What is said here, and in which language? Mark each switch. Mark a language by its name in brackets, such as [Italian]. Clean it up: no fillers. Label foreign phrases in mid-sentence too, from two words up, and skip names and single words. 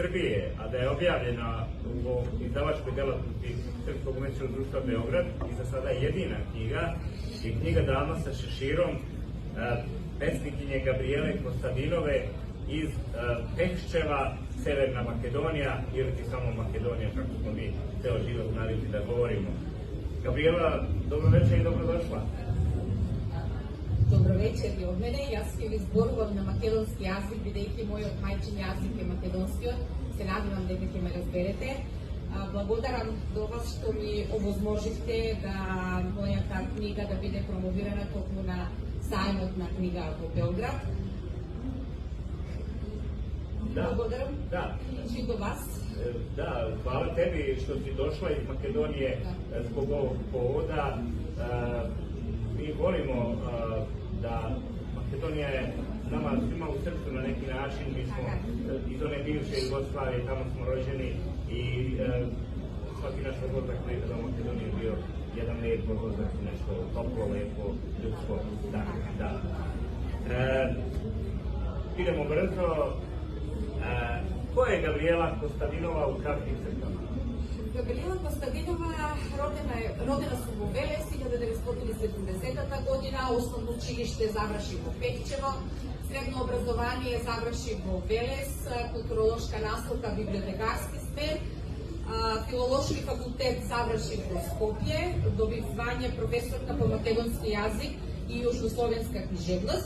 [Serbian] Srbije, a da je objavljena u izdavačkoj delatnosti Srpskog umetničkog društva Beograd i za sada jedina knjiga je knjiga Dama sa šeširom pesnikinje Gabrijele Kostadinove iz Peščeva, Severna Makedonija, ili ti samo Makedonija, kako smo mi ceo život navikli da govorimo. Gabriela, dobro večer i dobrodošla. Dobro večer i od mene. [Macedonian] Јас ќе ви зборувам на македонски јазик, бидејќи мојот мајчин јазик е македонскиот. Се надевам дека ќе ме разберете. Благодарам до вас што ми овозможивте да мојата книга да биде промовирана токму на сајмот на книга во Белград. Благодарам и до вас. [Serbian] Da, hvala tebi što si došla iz Makedonije zbog ovog povoda. Mi volimo da Makedonija je nama svima u srcu na neki način. Mi smo iz one bivše Jugoslavije, tamo smo rođeni i svaki naš odlazak nekada u Makedoniji je bio jedan lijep odlazak, nešto toplo, lepo, ljudsko. Idemo brzo. Ko je Gabrijela Kostadinova u kratkim crtama? [Macedonian] Габриела Костадинова родена сум во Велес 1970 година, основно училиште заврши во Пехчево, средно образование заврши во Велес, културолошка наставка, библиотекарски смер, филолошки факултет заврши во Скопје, доби звање професорка по македонски јазик и јужнословенска книжевност.